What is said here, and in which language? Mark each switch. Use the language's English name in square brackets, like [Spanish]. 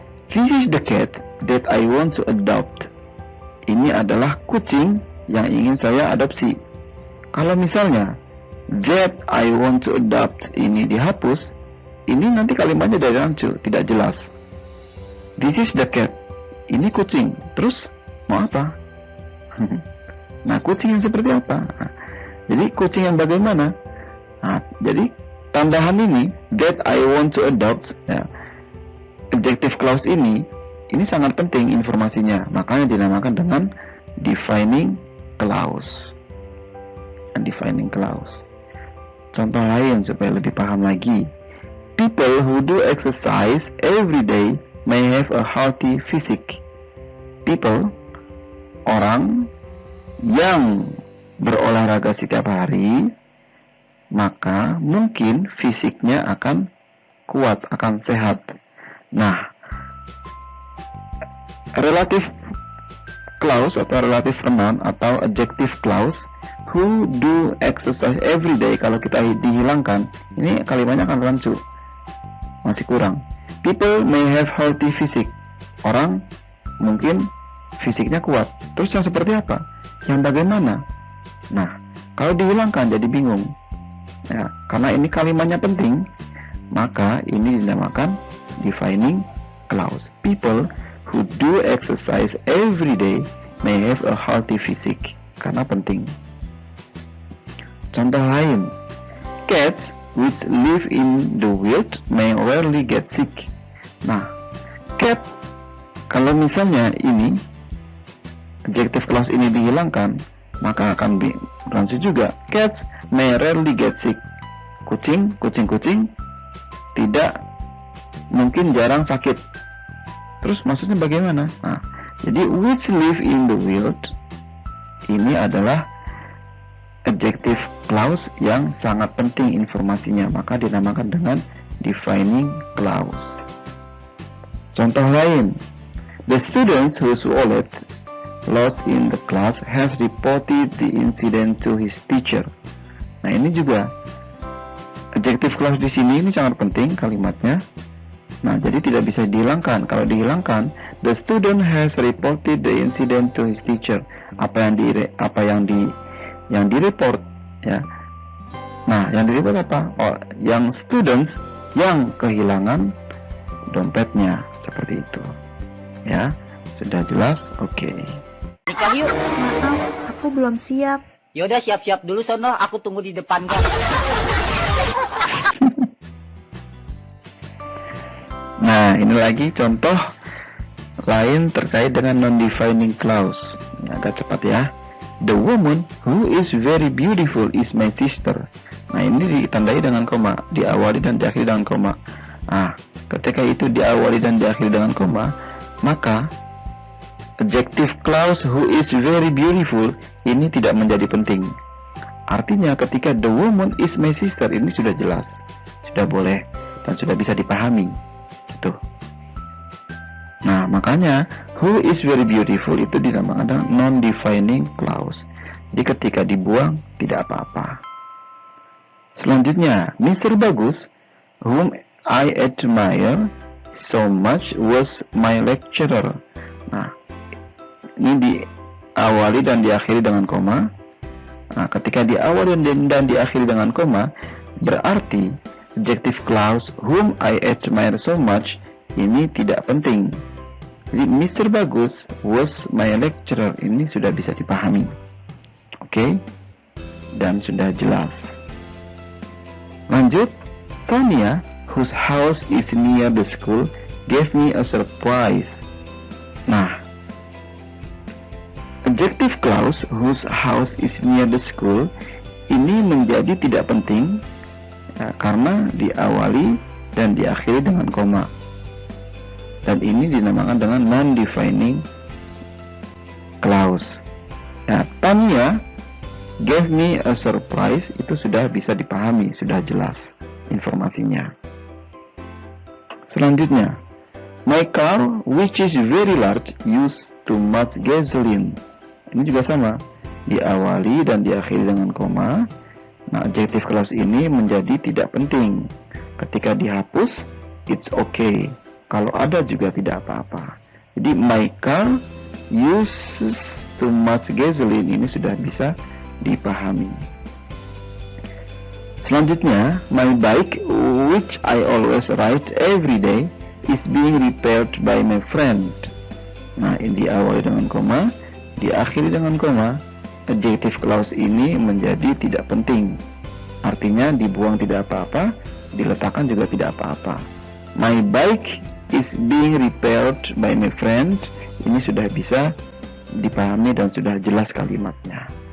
[English] This is the cat that I want to adopt. [Indonesian] Ini adalah kucing yang ingin saya adopsi. Kalau misalnya [English] that I want to adopt [Indonesian] ini dihapus, ini nanti kalimatnya dari rancu, tidak jelas. [English] This is the cat. [Indonesian] Ini kucing. Terus mau apa? Nah, kucing yang seperti apa? Nah, jadi kucing yang bagaimana? Nah, jadi tambahan ini [English] that I want to adopt [Indonesian] ya, adjective clause ini sangat penting informasinya, makanya dinamakan dengan defining clause. Defining clause. Contoh lain supaya lebih paham lagi. [English] People who do exercise every day may have a healthy physique. [Indonesian] People, orang yang berolahraga setiap hari, maka mungkin fisiknya akan kuat, akan sehat. Nah, relative clause atau relative pronoun atau adjective clause [English] who do exercise every day, [Indonesian] kalau kita dihilangkan, ini kalimatnya akan rancu, masih kurang. [English] People may have healthy physique, [Indonesian] orang mungkin fisiknya kuat. Terus yang seperti apa? Yang bagaimana? Nah, kalau dihilangkan jadi bingung ya, karena ini kalimatnya penting, maka ini dinamakan defining clause. [English] People who do exercise every day may have a healthy physique, [Indonesian] karena penting. Contoh lain, [English] cats which live in the wild may rarely get sick. [Indonesian] Nah, cat, kalau misalnya ini adjective clause ini dihilangkan, maka akan berlangsung juga. [English] Cats may rarely get sick. [Indonesian] Kucing tidak mungkin jarang sakit. Terus maksudnya bagaimana? Nah, jadi [English] which live in the wild [Indonesian] ini adalah adjective clause yang sangat penting informasinya, maka dinamakan dengan defining clause. Contoh lain, [English] the students whose wallet lost in the class has reported the incident to his teacher. [Indonesian] Nah, ini juga adjective clause di sini ini sangat penting kalimatnya. Nah, jadi tidak bisa dihilangkan. Kalau dihilangkan, [English] the student has reported the incident to his teacher. [Indonesian] Apa yang direport, ya. Nah, yang direport apa? Oh, yang students yang kehilangan dompetnya, seperti itu. Ya, sudah jelas? Oke. Nikah yuk. Maaf, aku belum siap. Yaudah siap-siap dulu sono, aku tunggu di depan gang. Nah, ini lagi contoh lain terkait dengan non-defining clause. Ini agak cepat ya. [English] The woman who is very beautiful is my sister. [Indonesian] Nah, ini ditandai dengan koma, diawali dan diakhiri dengan koma. Nah, ketika itu diawali dan diakhiri dengan koma, maka adjective clause [English] who is very beautiful [Indonesian] ini tidak menjadi penting. Artinya ketika [English] the woman is my sister [Indonesian] ini sudah jelas, sudah boleh dan sudah bisa dipahami. Gitu. Nah, makanya [English] who is very beautiful [Indonesian] itu dinamakan dengan non-defining clause. Jadi ketika dibuang tidak apa-apa. Selanjutnya, Mr. [English] Bagus, whom I admire so much, was my lecturer. [Indonesian] Nah, ini diawali dan diakhiri dengan koma. Nah, ketika diawali dan diakhiri dengan koma, berarti adjective clause [English] whom I admire so much [Indonesian] ini tidak penting. Jadi Mr. Bagus [English] was my lecturer [Indonesian] ini sudah bisa dipahami. Oke? Dan sudah jelas. Lanjut, [English] Tonya, whose house is near the school, gave me a surprise. [Indonesian] Nah, adjective clause [English] whose house is near the school [Indonesian] ini menjadi tidak penting ya, karena diawali dan diakhiri dengan koma. Dan ini dinamakan dengan non-defining clause. Nah, Tanya [English] gave me a surprise [Indonesian] itu sudah bisa dipahami, sudah jelas informasinya. Selanjutnya, [English] my car, which is very large, used too much gasoline. [Indonesian] Ini juga sama, diawali dan diakhiri dengan koma. Nah, adjective clause ini menjadi tidak penting. Ketika dihapus, [English] it's okay. [Indonesian] Kalau ada juga tidak apa-apa. Jadi [English] my car uses too much gasoline [Indonesian] ini sudah bisa dipahami. Selanjutnya, [English] my bike, which I always ride every day, is being repaired by my friend. [Indonesian] Nah, ini diawali dengan koma, diakhiri dengan koma. Adjective clause ini menjadi tidak penting. Artinya dibuang tidak apa-apa, diletakkan juga tidak apa-apa. [English] My bike is being repaired by my friend. [Indonesian] Ini sudah bisa dipahami dan sudah jelas kalimatnya.